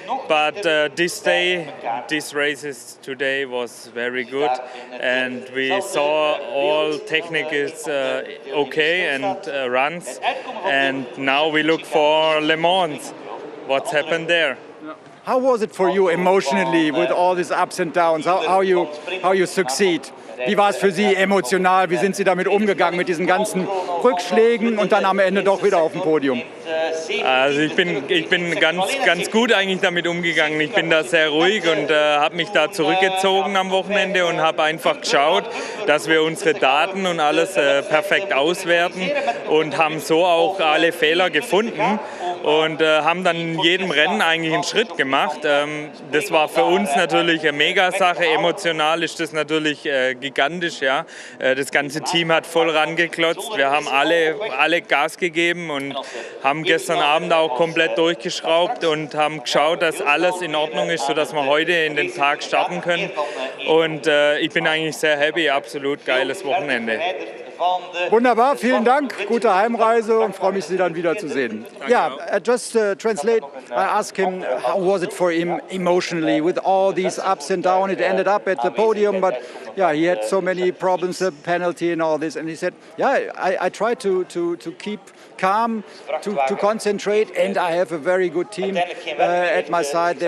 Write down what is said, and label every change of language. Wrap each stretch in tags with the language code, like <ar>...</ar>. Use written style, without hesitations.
<en>But this races today was very good, and we saw all technique is okay and runs. And now we look for Le Mans. What's happened there? How was it for you emotionally with all these ups and downs? How you succeed?</en> <de>Wie war es für Sie emotional? Wie sind Sie damit umgegangen mit diesen ganzen Rückschlägen und dann am Ende doch wieder auf dem Podium? Also ich bin ganz gut eigentlich damit umgegangen. Ich bin da sehr ruhig und habe mich da zurückgezogen am Wochenende und habe einfach geschaut, dass wir unsere Daten und alles perfekt auswerten und haben so auch alle Fehler gefunden und haben dann in jedem Rennen eigentlich einen Schritt gemacht. Das war für uns natürlich eine Mega-Sache. Emotional ist das natürlich gigantisch. Ja. Das ganze Team hat voll rangeklotzt. Wir haben alle Gas gegeben und haben gestern Abend auch komplett durchgeschraubt und haben geschaut, dass alles in Ordnung ist, sodass wir heute in den Tag starten können. Und ich bin eigentlich sehr happy, absolut geiles Wochenende. Wunderbar, vielen Dank, gute Heimreise und freue mich, Sie dann wiederzusehen.</de> <en>Yeah, just translate, I asked him how was it for him emotionally with all these ups and downs. It ended up at the podium, but yeah, he had so many problems, the penalty and all this, and he said, yeah, I try to keep calm, to concentrate, and I have a very good team at my side.</en>